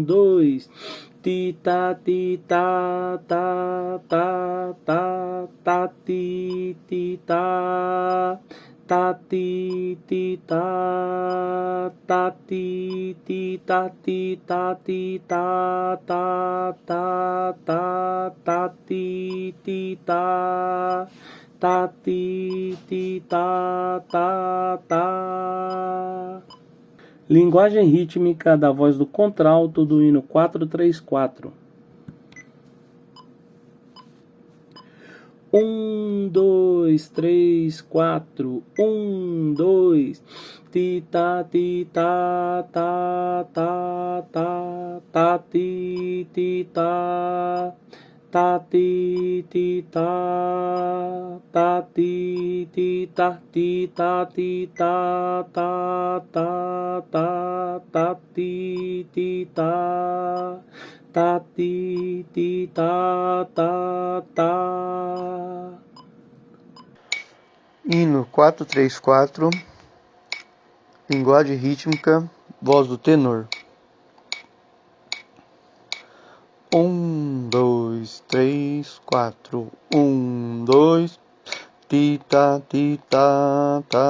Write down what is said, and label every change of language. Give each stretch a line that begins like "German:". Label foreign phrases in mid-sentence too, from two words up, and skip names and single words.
Portuguese: 2, ti ta ta ta ta ta ti ta ti ta ti ta ti ta ta ti ta. Linguagem rítmica da voz do contralto do hino 434. 1, 2, 3, 4, 1, 2, ti ta ta ti ta ti ta ti ta ti ta. Hino 434, linguagem rítmica, voz do tenor. 1, 2, 3, 4, 1, 2, ti ta ta